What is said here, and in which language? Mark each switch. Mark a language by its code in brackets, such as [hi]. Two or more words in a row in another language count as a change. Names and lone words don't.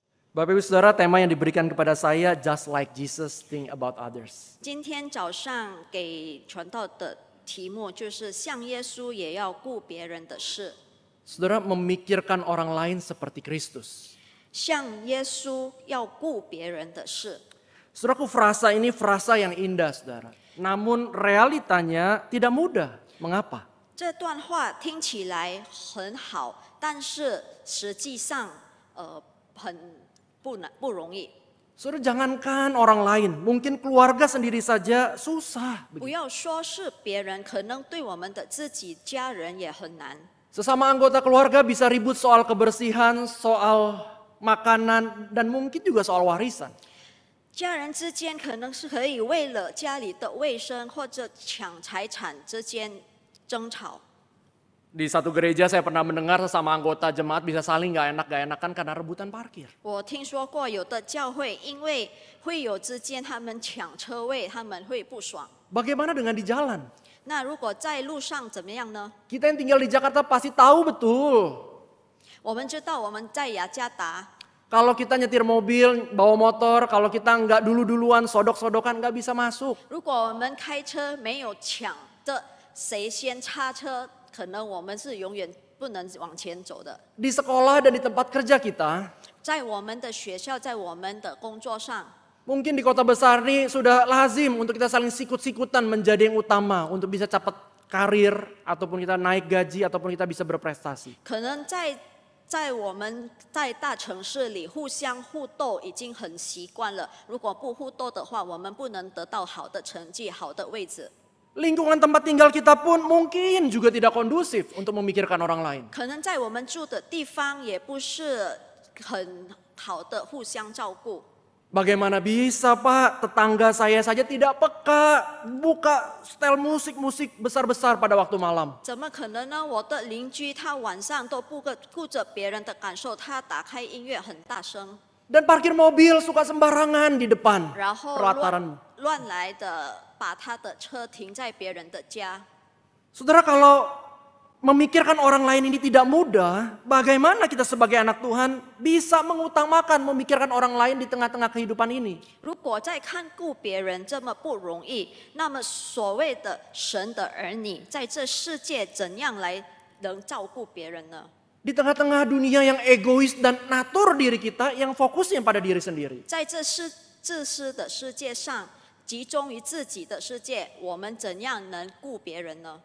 [id] Bapak Ibu Saudara, tema yang diberikan kepada saya, [en] Just Like Jesus, Think About Others. [zh] 今天早上给传道的题目就是像耶稣也要顾别人的事， [id] Saudara memikirkan orang lain seperti Kristus. [zh] 像耶稣要顾别人的事。 [id] Saudaraku, frasa ini frasa yang indah, saudara. Namun realitanya tidak mudah. Mengapa? [zh] 这段话听起来很好，但是实际上很不容易。 [id] Saudara, jangankan orang lain, mungkin keluarga sendiri saja susah. [zh] 不要说是别人，可能对我们的自己家人也很难。 [id] Sesama anggota keluarga bisa ribut soal kebersihan, soal makanan, dan mungkin juga soal warisan. [zh] 家人之间可能是可以为了家里的卫生或者抢财产之间争吵。 [id] Di satu gereja saya pernah mendengar sesama anggota jemaat bisa saling gak enakan karena rebutan parkir. [zh] 我听说过有的教会因为会友之间他们抢车位，他们会不爽。 [id] Bagaimana dengan di jalan? [zh] 那如果在路上怎么样呢？ [id] Kita yang tinggal di Jakarta pasti tahu betul. [zh] 我们知道我们在雅加达， [id] Kalau kita nyetir mobil, bawa motor, kalau kita nggak dulu-duluan, sodok-sodokan nggak bisa masuk. [zh] 如果我们开车没有抢的谁先插车，可能我们是永远不能往前走的。 [id] Di sekolah dan di tempat kerja kita, [zh] 在我们的学校，在我们的工作上， [id] mungkin di kota besar ini sudah lazim untuk kita saling sikut-sikutan menjadi yang utama untuk bisa cepat karir, ataupun kita naik gaji, ataupun kita bisa berprestasi. [zh] 可能在我们在大城市里互相互斗已经很习惯了。如果不互斗的话，我们不能得到好的成绩、好的位置。 [id] Lingkungan tempat tinggal kita pun mungkin juga tidak kondusif untuk memikirkan orang lain. [zh] 可能在我们住的地方也不是很好的互相照顾。 [id] Bagaimana bisa Pak, tetangga saya saja tidak peka, buka setel musik besar-besar pada waktu malam. [zh] 怎么可能呢？我的邻居他晚上都不顾着别人的感受，他打开音乐很大声， [id] Dan parkir mobil suka sembarangan di depan [zh] 然后 [id] pelataran. [zh] 乱来的把他的车停在别人的家。 [id] Saudara, kalau memikirkan orang lain ini tidak mudah, bagaimana kita sebagai anak Tuhan bisa mengutamakan memikirkan orang lain di tengah-tengah kehidupan ini? [zh] 如果在看顾别人这么不容易，那么所谓的神的儿女，在这世界怎样来能照顾别人呢？ [id] Di tengah-tengah dunia yang egois dan natur diri kita yang fokusnya pada diri sendiri. [zh] 在这自私的世界上，集中于自己的世界，我们怎样能顾别人呢？